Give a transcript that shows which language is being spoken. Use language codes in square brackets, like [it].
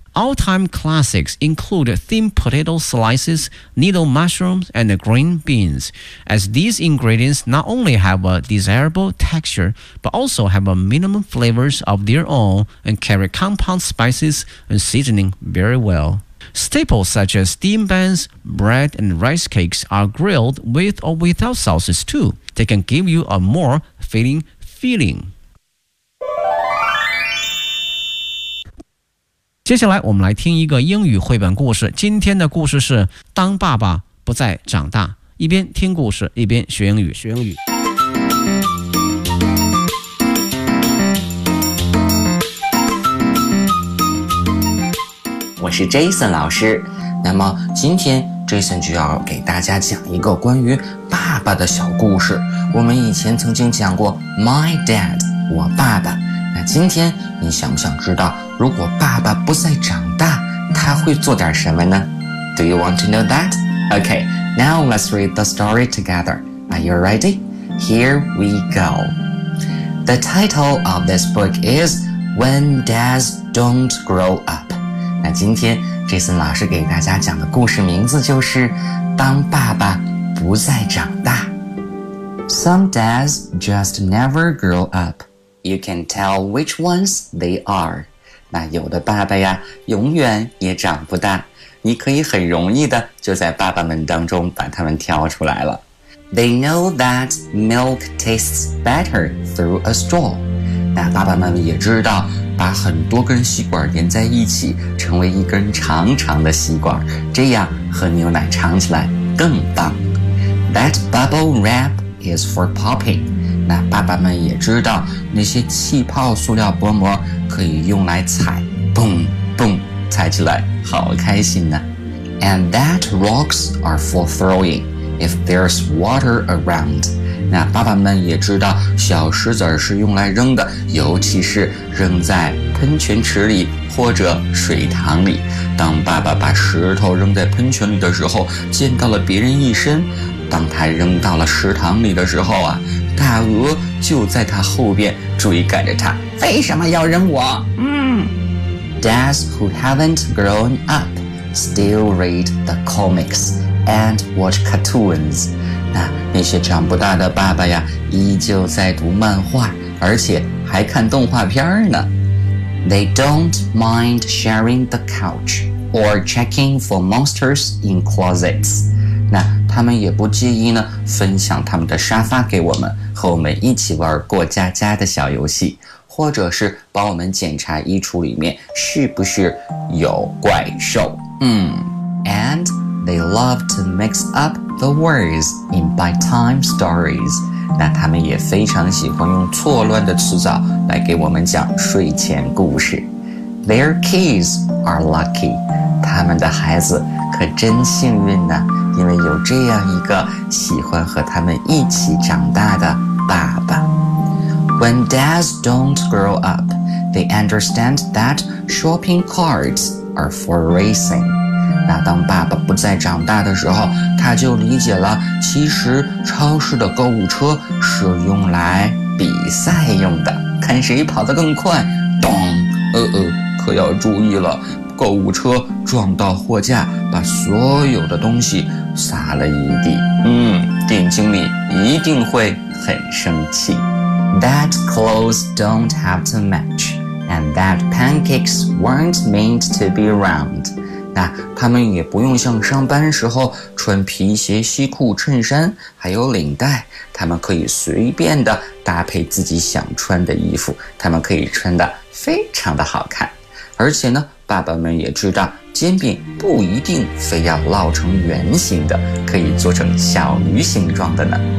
[en] All-time classics include thin potato slices, needle mushrooms, and green beans, as these ingredients not only have a desirable texture, but also have a minimum flavors of their own and carry compound spices and seasoning very well. Staples such as steamed buns, bread, and rice cakes are grilled with or without sauces too. They can give you a more filling feeling. [zh] 接下来我们来听一个英语绘本故事。今天的故事是《当爸爸不再长大》。一边听故事，一边学英语。学英语。我是 Jason 老师。那么今天 Jason 就要给大家讲一个关于爸爸的小故事。我们以前曾经讲过 [en] My Dad， [zh] 我爸爸。那今天你想不想知道，如果爸爸不再长大，他会做点什么呢？ [en] Do you want to know that? Okay, now let's read the story together. Are you ready? Here we go. The title of this book is When Dads Don't Grow Up. [zh] 那今天 Jason 老师给大家讲的故事名字就是当爸爸不再长大。 [en] Some dads just never grow up. You can tell which ones they are. [zh] 那有的爸爸呀永远也长不大，你可以很容易的就在爸爸们当中把他们挑出来了。 [en] They know that milk tastes better through a straw. [zh] 那爸爸们也知道把很多根吸管连在一起成为一根长长的吸管，这样喝牛奶尝起来更棒。 [en] That bubble wrap is for popping. [zh] 那爸爸们也知道那些气泡塑料薄膜可以用来踩，蹦蹦踩起来好开心呢。 [en] And that rocks are for throwing if there's water around. [zh] 那爸爸们也知道小石子是用来扔的，尤其是扔在喷泉池里或者水塘里。当爸爸把石头扔在喷泉里的时候溅到了别人一身，当他扔到了池塘里的时候啊，大鹅就在他后边追赶着他，为什么要扔我？ [en] Dads who haven't grown up still read the comics and watch cartoons. [zh] 那些长不大的爸爸呀，依旧在读漫画，而且还看动画片呢。 [en] They don't mind sharing the couch or checking for monsters in closets. [zh] 那他们也不介意呢分享他们的沙发给我们，和我们一起玩过家家的小游戏，或者是帮我们检查衣橱里面是不是有怪兽。 [en] And they love to mix up the words in bedtime stories. [zh] 那他们也非常喜欢用错乱的词藻来给我们讲睡前故事。 [en] Their kids are lucky. [zh] 他们的孩子可真幸运呢，因为有这样一个喜欢和他们一起长大的爸爸。 [en] When dads don't grow up, they understand that shopping carts are for racing. [zh] 那当爸爸不再长大的时候，他就理解了其实超市的购物车是用来比赛用的，看谁跑得更快。咚，可要注意了，购物车撞到货架，把所有的东西撒了一地。店经理一定会很生气。 [en] That clothes don't have to match, and that pancakes weren't meant to be round. [zh] 那他们也不用像上班时候穿皮鞋、西裤、衬衫，还有领带，他们可以随便的搭配自己想穿的衣服，他们可以穿的非常的好看。而且呢，爸爸们也知道煎饼不一定非要烙成圆形的，可以做成小鱼形状的呢。